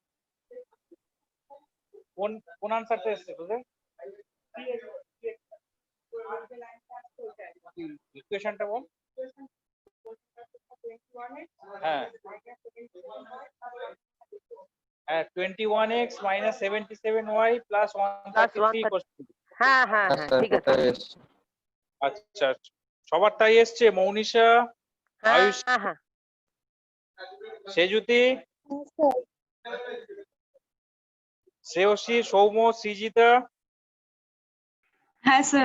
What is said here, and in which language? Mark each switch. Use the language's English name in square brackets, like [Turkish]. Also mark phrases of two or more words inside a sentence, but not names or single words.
[Bangla] কোন কোন আনসারটা এসছে তোদের? ইকুয়েশনটা বল। হ্যাঁ হ্যাঁ, [English] 21x minus 77y plus 133 question। [Bangla] হ্যাঁ হ্যাঁ হ্যাঁ ঠিক আছে। ওটাই এসছে। আচ্ছা, সবার তাই এসছে? মৌনিশা, হ্যাঁ আয়ুষ, হ্যাঁ হ্যাঁ সেজুতি, শ্রেয়সী, সৌম্য, সৃজিতা? হ্যাঁ স্যার।